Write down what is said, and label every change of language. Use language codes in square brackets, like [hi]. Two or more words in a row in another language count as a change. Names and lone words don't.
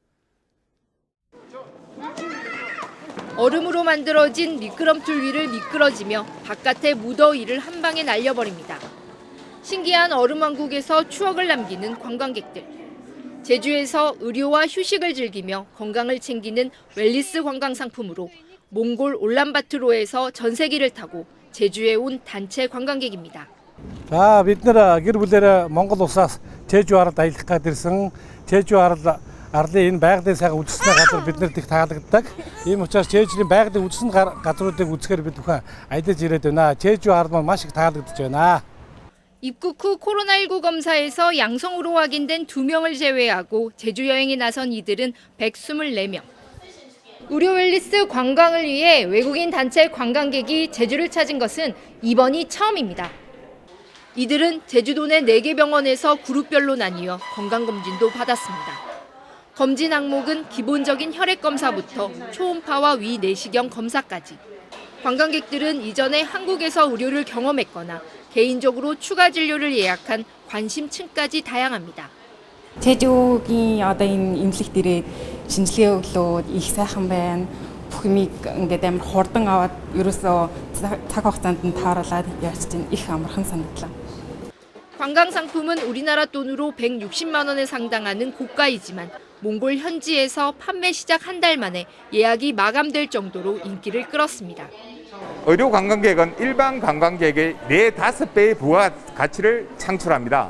[ko] 얼음으로 만들어진 미끄럼틀 위를 미끄러지며 바깥의 무더위를 한 방에 날려버립니다. 신기한 얼음왕국에서 추억을 남기는 관광객들. 제주에서 의료와 휴식을 즐기며 건강을 챙기는 웰니스 관광 상품으로 몽골 울란바토르에서 전세기를 타고 제주에 온 단체 관광객입니다. [mn] За бид нэр гэр бүлээрээ Монгол улсаас 제주 ард аялах гээд ирсэн. 제주 арлын энэ байгалийн сайхан үзэсгэлэн газар биднэрт их таалагддаг. Ийм учраас 제주ийн байгалийн үзэсгэлэн газруудыг үзэхээр бид бүхэн аялаж ирээд байна. 제주 ард маань маш их таалагдж байна. [ko] 입국 후 코로나19 검사에서 양성으로 확인된 2명을 제외하고 제주 여행에 나선 이들은 124명. 의료 웰니스 관광을 위해 외국인 단체 관광객이 제주를 찾은 것은 이번이 처음입니다. 이들은 제주도 내 4개 병원에서 그룹별로 나뉘어 건강검진도 받았습니다. 검진 항목은 기본적인 혈액검사부터 초음파와 위 내시경 검사까지. 관광객들은 이전에 한국에서 의료를 경험했거나 개인적으로 추가 진료를 예약한 관심층까지 다양합니다. [mn] 제주гийн одоо энэ эмнэлэгт ирээд шинжилгээ өглөөд их сайхан байна. Бүх юмыг ингээд амар хурдан аваад ерөөсөө цаг хугацаанд нь тааруулаад яарч их амархан санагдлаа. [ko] 관광 상품은 우리나라 돈으로 160만 원에 상당하는 고가이지만 몽골 현지에서 판매 시작 한 달 만에 예약이 마감될 정도로 인기를 끌었습니다. 의료 관광객은 일반 관광객의 4-5배의 부가 가치를 창출합니다.